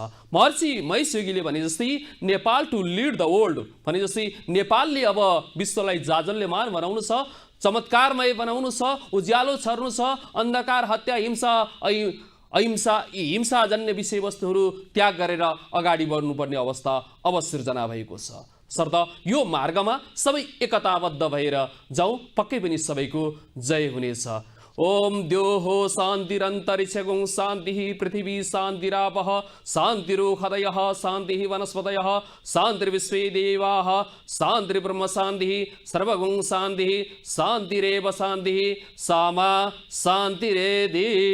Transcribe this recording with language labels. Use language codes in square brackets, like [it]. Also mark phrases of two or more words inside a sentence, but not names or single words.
[ne] महर्षि महेश्वरीले भने जस्तै नेपाल [en] to lead the world [ne] भने जस्तै नेपालले अब विश्वलाई जाजल्यमान बनाउनु छ, चमत्कारमय बनाउनु छ, उज्यालो छर्नु छ, अन्धकार, हत्या, हिंसाजन्य विषयवस्तुहरू त्याग गरेर अगाडि बढ्नुपर्ने अवस्था अब सृजना भएको छ। सर्त यो मार्गमा सबै एकताबद्ध भएर जाउँ, पक्कै पनि सबैको जय हुनेछ। [sa] ओम द्योहो शान्तिरन्तरिक्षगुं शान्तिः पृथिवी शान्तिरापः शान्तिरोषधयः शान्तिः वनस्पतयः शान्तिर्विश्वे देवाः शान्तिर्ब्रह्म शान्तिः सर्वगुं शान्तिः शान्तिरेव शान्तिः सामा शान्तिरेधि।